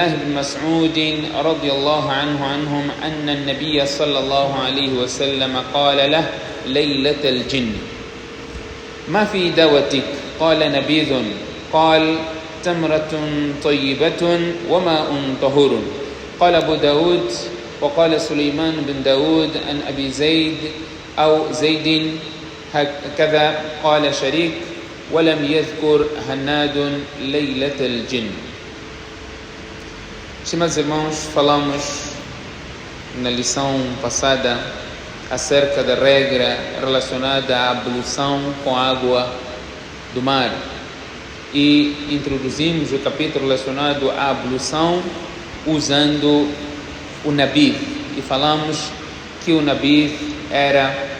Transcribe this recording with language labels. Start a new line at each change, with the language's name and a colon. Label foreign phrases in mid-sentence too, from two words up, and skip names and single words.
Arabic: بن مسعود رضي الله عنهم أن النبي صلى الله عليه وسلم قال له ليلة الجن ما في داوتك قال نبيذ قال تمرة طيبة وماء طهور قال أبو داود وقال سليمان بن داود عن أبي زيد أو زيد هكذا قال شريك ولم يذكر هناد ليلة الجن.
Portuguese: Estimados irmãos, falamos na lição passada acerca da regra relacionada à ablução com água do mar e introduzimos o capítulo relacionado à ablução usando o nabid e falamos que o nabid era